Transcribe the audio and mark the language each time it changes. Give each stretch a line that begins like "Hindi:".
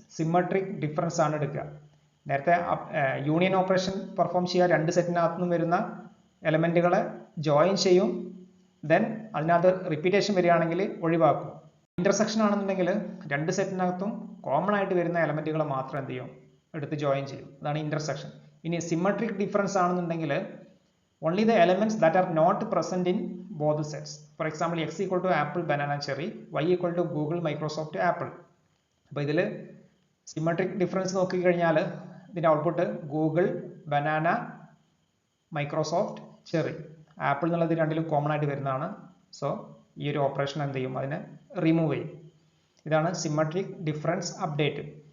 Malayalam: Symmetric difference ആണ് എടുക്കുക. നേരത്തെ യൂണിയൻ ഓപ്പറേഷൻ പെർഫോം ചെയ്യുക, രണ്ട് സെറ്റിനകത്തു നിന്നും വരുന്ന എലമെന്റുകളെ ജോയിൻ ചെയ്യും, ദെൻ അതിനകത്ത് റിപ്പീറ്റേഷൻ വരികയാണെങ്കിൽ ഒഴിവാക്കും. ഇന്റർസെക്ഷൻ ആണെന്നുണ്ടെങ്കിൽ രണ്ട് സെറ്റിനകത്തും കോമൺ ആയിട്ട് വരുന്ന എലമെന്റുകൾ മാത്രം എന്ത് ചെയ്യും, എടുത്ത് ജോയിൻ ചെയ്യും. അതാണ് ഇന്റർസെക്ഷൻ. ഇനി സിമെട്രിക് ഡിഫറൻസ് ആണെന്നുണ്ടെങ്കിൽ
English: only the elements that are not present in both sets. For example, x equal to apple, banana, cherry, y equal to Google, Microsoft, Apple.
Malayalam: അപ്പോൾ ഇതിൽ സിമെട്രിക് ഡിഫറൻസ് നോക്കിക്കഴിഞ്ഞാൽ ഇതിൻ്റെ output Google, banana, Microsoft, cherry, apple എന്നുള്ളത് രണ്ടിലും common ആയിട്ട് വരുന്നതാണ്. So ഈ ഒരു ഓപ്പറേഷൻ എന്ത് ചെയ്യും, അതിനെ റിമൂവ് ചെയ്യും. ഇതാണ് സിമെട്രിക് ഡിഫറൻസ് അപ്ഡേറ്റ്.